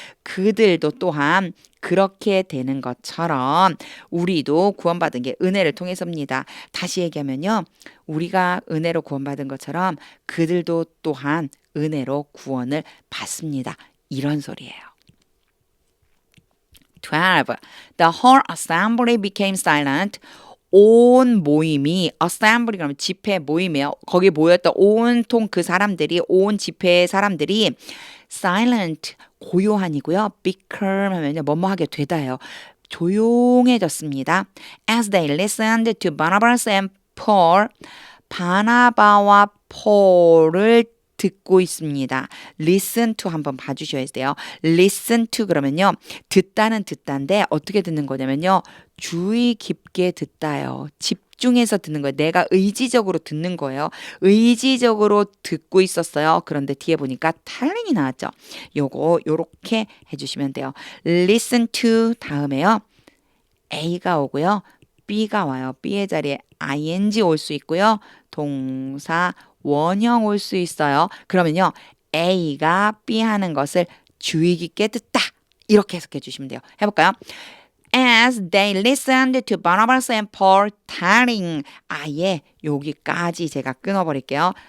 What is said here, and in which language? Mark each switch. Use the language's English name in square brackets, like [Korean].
[Korean] 그들도 또한 그렇게 되는 것처럼 우리도 구원받은 게 은혜를 통해서입니다. 다시 얘기하면요. 우리가 은혜로 구원받은 것처럼 그들도 또한 은혜로 구원을 받습니다. 이런 소리예요. 12. [English] The whole assembly became silent. [Korean] 온 모임이 assembly 그러면 집회 모임이에요. 거기 모였던 온통 그 사람들이 온 집회의 사람들이 silent 고요한이고요. become 하면요 뭐뭐 하게 되다요. 조용해졌습니다. [English] As they listened to Barnabas and Paul, [Korean] 바나바와 폴을 듣고 있습니다. listen to 한번 봐주셔야 돼요. listen to 그러면요. 듣다는 듣다인데 어떻게 듣는 거냐면요. 주의 깊게 듣다요. 집중해서 듣는 거예요. 내가 의지적으로 듣는 거예요. 의지적으로 듣고 있었어요. 그런데 뒤에 보니까 taling이 나왔죠. 요렇게 해주시면 돼요. listen to 다음에요. A가 오고요. B가 와요. B의 자리에 ing 올 수 있고요. 동사 원형 올 수 있어요. 그러면요. A가 B 하는 것을 주의 깊게 듣다. 이렇게 해석해 주시면 돼요. 해볼까요? [English] As they listened to Barnabas and Paul telling. [Korean] 아예 여기까지 제가 끊어버릴게요.